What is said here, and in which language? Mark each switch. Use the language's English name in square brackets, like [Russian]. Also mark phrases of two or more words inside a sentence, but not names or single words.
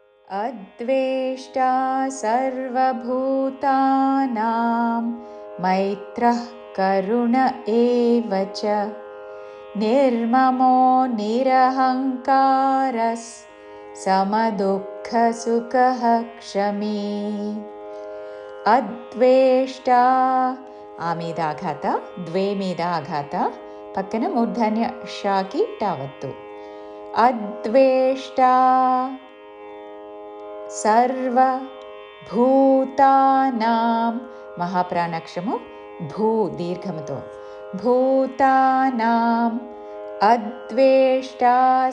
[Sanskrit] अद्वेष्टा सर्वभूतानां मैत्रः करुण एव च निर्ममो निरहङ्कारः समदुःखसुखः क्षमी. [Telugu] అద్వేష్టా ఆ మీద ఆఘాత, ద్వే మీద ఆఘాత, పక్కన మూర్ధన్య షాకి టావత్తు. [Sanskrit] అద్వేష్టా సర్వభూతానాం [Telugu] మహాప్రాణాక్షము భూ దీర్ఘముతో [Sanskrit] భూతానాం అద్వేష్టా